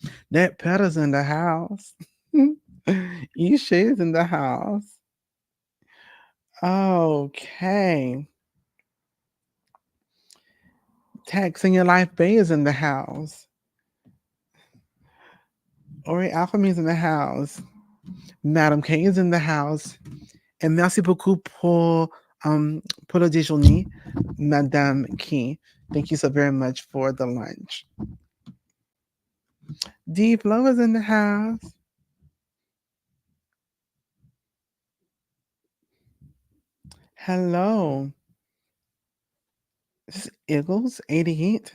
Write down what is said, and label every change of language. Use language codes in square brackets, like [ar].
[en] That Petta's in the house. Isha is in the house. Okay. Tax in Your Life Bay is in the house. Ori Alchemy is in the house. Madam K is in the house. [fr] And merci beaucoup pour le déjeuner, Madame K. [en] Thank you so very much for the lunch. D Flo is in the house. Hello. This is Eagles 88.